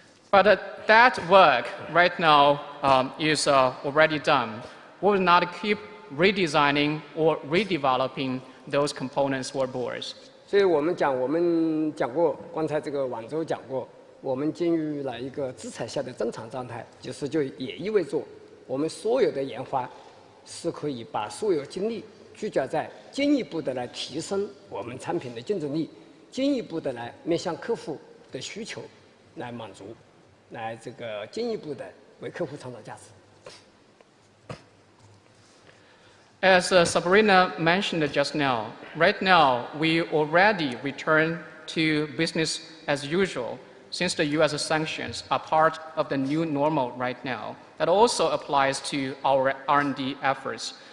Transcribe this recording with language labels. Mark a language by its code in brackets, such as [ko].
[en] But that work right now is already done. We will not keep redesigning or redeveloping those components or boards. [zh] 所以我们讲过，刚才这个晚舟讲过，我们进入了一个制裁下的正常状态，就也意味着我们所有的研发是可以把所有精力聚焦在进一步的来提升我们产品的竞争力，进一步的来面向客户的需求来满足，来这个进一步的为客户创造价值。 [en] As Sabrina mentioned just now, right now we already return to business as usual since the U.S. sanctions are part of the new normal right now. That also applies to our R&D efforts.